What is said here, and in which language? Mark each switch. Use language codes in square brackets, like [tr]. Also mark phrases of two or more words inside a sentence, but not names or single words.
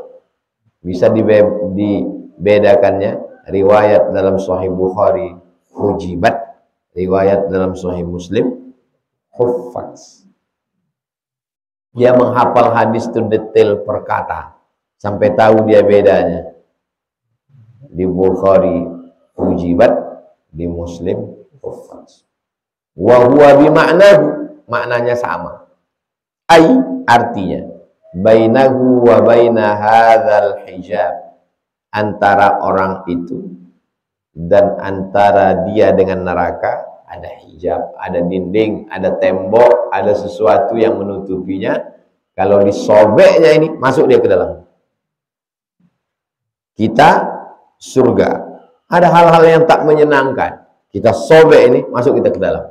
[id] Bisa dibedakannya riwayat dalam Sahih Bukhari hujibat, riwayat dalam Sahih Muslim huffat. Dia menghafal hadis itu detail per kata sampai tahu dia bedanya. Di Bukhari hujibat, di Muslim huffat. [ar] وهو بمعناه, [id] maknanya sama. Ai, artinya [ar] بينه وبين هذا الحجاب, [id] antara orang itu dan antara dia dengan neraka ada hijab, ada dinding, ada tembok, ada sesuatu yang menutupinya. Kalau disobeknya ini, masuk dia ke dalam. Kita surga, ada hal-hal yang tak menyenangkan, kita sobek ini, masuk kita ke dalam.